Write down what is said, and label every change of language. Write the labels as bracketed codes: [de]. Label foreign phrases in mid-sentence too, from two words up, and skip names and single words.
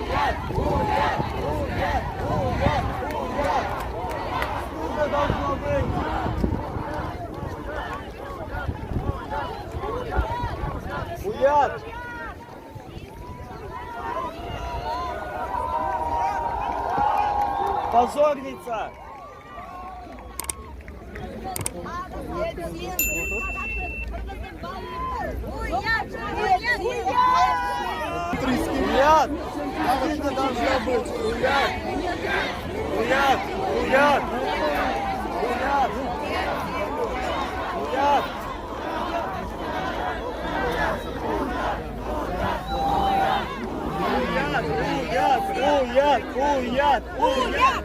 [ky] Уят! Уят! Уят! Уят! Уят! [ru] Что должно быть? [ky] Уят! [ru] Позорница! [ky] Уят! [ru] Что должно быть? [ky] Уят! Уят! Уят! Уят! Уят! Уят! Уят! Уят! Уят!